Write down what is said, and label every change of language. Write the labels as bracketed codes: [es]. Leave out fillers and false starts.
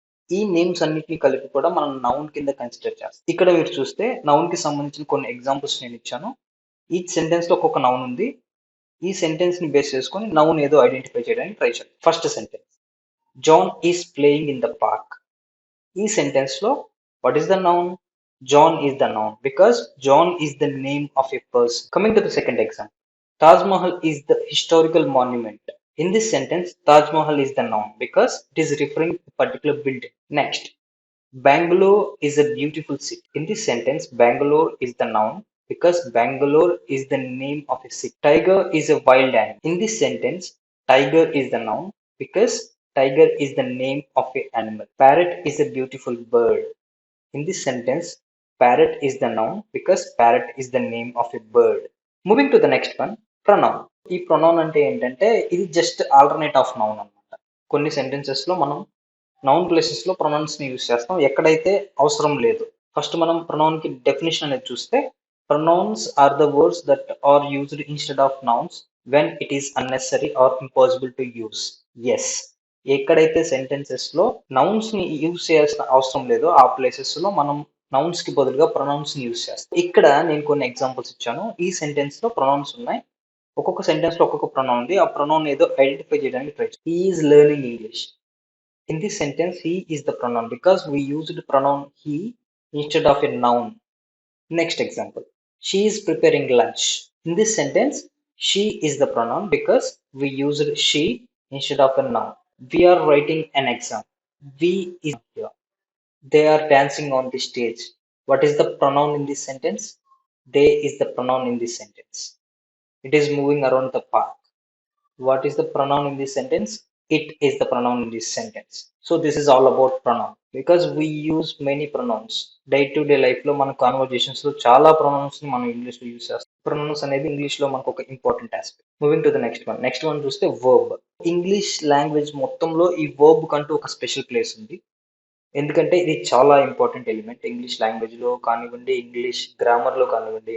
[te] ఈ నేమ్స్ అన్నిటిని కలిపి కూడా మనం నౌన్ కింద కన్సిడర్ చేస్తాం. ఇక్కడ మీరు చూస్తే నౌన్ కి సంబంధించిన కొన్ని ఎగ్జాంపుల్స్ నేను ఇచ్చాను. ఈ సెంటెన్స్ లో ఒక్కొక్క నౌన్ ఉంది. ఈ సెంటెన్స్ ని బేస్ చేసుకొని నౌన్ ఏదో ఐడెంటిఫై చేయడానికి ట్రై చేయండి. [en] First sentence, John is playing in the park. [te] ఈ సెంటెన్స్ లో [en] What is the noun? John is the noun because John is the name of a person. Coming to the second example, Taj Mahal is the historical monument. In this sentence, Taj Mahal is the noun because it is referring to a particular building. Next, Bangalore is a beautiful city. In this sentence, Bangalore is the noun because Bangalore is the name of a city. Tiger is a wild animal. In this sentence, Tiger is the noun because Tiger is the name of an animal. Parrot is a beautiful bird. In this sentence, parrot is the noun because parrot is the name of a bird. Moving to the next one, pronoun. [te] ఈ pronoun అంటే ఏంటంటే ఇది [en] just alternate of noun [te] అన్నమాట. కొన్ని sentences లో మనం noun places లో pronounce ని యూజ్ చేస్తాం ఎక్కడైతే అవసరం లేదు. ఫస్ట్ మనం ప్రొనౌన్ కి డెఫినేషన్ అనేది చూస్తే, [en] Pronouns are the words that are used instead of nouns when it is unnecessary or impossible to use. [te] Yes, ఎక్కడైతే సెంటెన్సెస్ లో నౌన్స్ ని యూజ్ చేయాల్సిన అవసరం లేదో ఆ ప్లేసెస్ లో మనం నౌన్స్ కి బదులుగా ప్రొనౌన్స్ ని యూజ్ చేస్తాం. ఇక్కడ నేను కొన్ని ఎగ్జాంపుల్స్ ఇచ్చాను. ఈ సెంటెన్స్ లో ప్రొనౌన్స్ ఉన్నాయి. ఒక్కొక్క సెంటెన్స్ లో ఒక్కొక్క ప్రొనౌన్ ఉంది. ఆ ప్రొనౌన్ ఏదో ఐడెంటిఫై చేయడానికి ట్రై చేస్తాం. [en] He is learning English. In this sentence, he is the pronoun because we used pronoun he instead of a noun. Next example, she is preparing lunch. In this sentence, she is the pronoun because we used she instead of a noun. We are writing an exam. We is here. They are dancing on the stage. What is the pronoun in this sentence? They is the pronoun in this sentence. It is moving around the park. What is the pronoun in this sentence? It is the pronoun in this sentence. So this is all about pronoun because we use many pronouns. Day to day life [te] లో మన conversations లో చాలా pronounce ని మనం English లో use చేస్తాం. Pronounce అనేది English లో మనకు ఒక important aspect. [en] Moving to the next one. [te] Next one చూస్తే వర్బ్. ఇంగ్లీష్ లాంగ్వేజ్ మొత్తంలో ఈ వర్బ్ కంటూ ఒక స్పెషల్ ప్లేస్ ఉంది. ఎందుకంటే ఇది చాలా ఇంపార్టెంట్ ఎలిమెంట్ ఇంగ్లీష్ లాంగ్వేజ్ లో కానివ్వండి, ఇంగ్లీష్ గ్రామర్ లో కానివ్వండి.